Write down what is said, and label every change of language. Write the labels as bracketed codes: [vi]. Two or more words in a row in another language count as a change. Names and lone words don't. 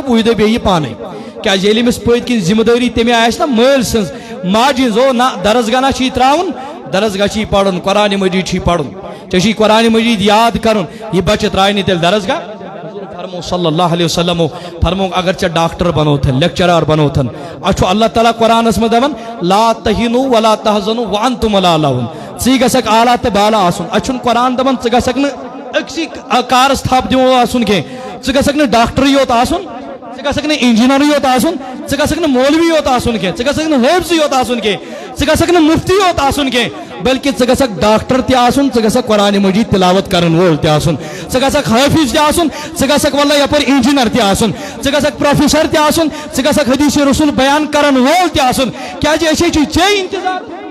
[ks] وُہہِ دۄہ بیٚیہِ پانے کیازِ ییٚلہِ أمِس پٔتۍ کِنۍ ذمہٕ دٲری تٔمۍ آسہِ نا مٲلۍ سٕنٛز ماجہِ ہٕنٛز او نہ درسگاہ نا چھی تراوُن درسگاہ چھی پرُن قرآن مجید چھی پرُن ژےٚ چھی قرآن مجید یاد کرُن یہِ بچہِ ترایہِ نہٕ تیٚلہِ درسگاہ فرمو [ar] صلی اللہ علیہ وسلم [ks] فرمو اگر ژےٚ ڈاکٹر بنوتھن لیکچرار بنوتھن اچھو اللہ تعالیٰ قرآنس منٛز دپان [ar] لا تہینو ولا تحزنو وانتم الاعلون [ks] ژٕ گژھکھ اعلیٰ تہٕ بالا آسُن اَتھ چھُنہٕ قرآن دپان ژٕ گژھکھ نہٕ أکسٕے کارس تھپھ دِوان آسُن کینٛہہ ژٕ گژھکھ نہٕ ڈاکٹرٕے یوت آسُن ژٕ گژھکھ نہٕ انجیٖنرٕے یوت آسُن ژٕ گژھکھ نہٕ مولوی یوت آسُن کینٛہہ ژٕ گژھکھ نہٕ حٲفظٕے یوت آسُن کینٛہہ ژٕ گژھکھ نہٕ مفتی یوت آسُن کینٛہہ بلکہ ژٕ گژھکھ ڈاکٹر تہِ آسُن ژٕ گژھکھ قرآن مجید تلاوت کرن وول تہِ آسُن ژٕ گژھکھ حٲفظ تہِ آسُن ژٕ گژھکھ واللہ یپٲرۍ انجیٖنر تہِ آسُن ژٕ گژھکھ پروفیسر تہِ آسُن ژٕ گژھکھ حدیث رسول بیان کرن وول تہِ آسُن کیازِ أسۍ چھِ ژےٚ انتظار